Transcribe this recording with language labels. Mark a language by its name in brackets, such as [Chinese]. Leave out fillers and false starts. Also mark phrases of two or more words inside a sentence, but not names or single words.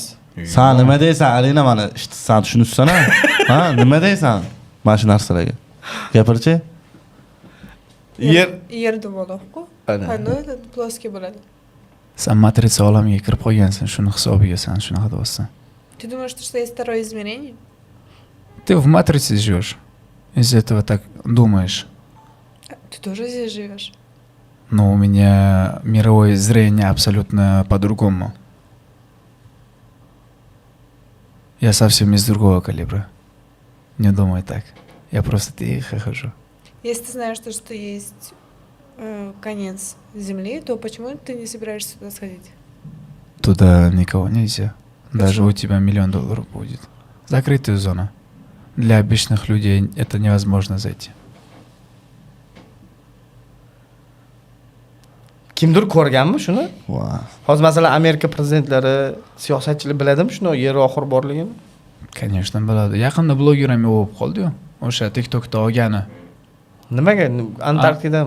[Uzbek] Sen nima deysan? Alina mana sen tushunibsan-a? Ha, nima deysan? Mana shu narsalarga. Gapirchi? Yer dumaloq-ku. Ana. Qanday ploskiy bo'ladi? sen matrica olamiga kirib qolgansan, shuni hisobiga sen shunaqa deyapsan. [Russian] Ты думаешь, что есть второе измерение? Ты в матрице живешь. Из этого так думаешь. Ты тоже здесь живешь? Но у меня мировое зрение абсолютно по-другому. Я совсем из другого калибра. Не думай так. Я просто тихо хожу. Если ты знаешь, что есть конец Земли, то почему ты не собираешься туда сходить? Туда никого нельзя. Даже у тебя $1 миллион будет. Закрытая зона. Для обычных людей это невозможно зайти. [Uzbek] Kimdir ko'rganmi shuni? Voy. Hozir masalan Amerika prezidentlari, siyosatchilar biladimi shuni yer oxir borligini? Конечно, biladi. Yaqinda bloger ham bo'lib qoldi-yu. O'sha TikTokda olgani. Nimaga? Antarktidami?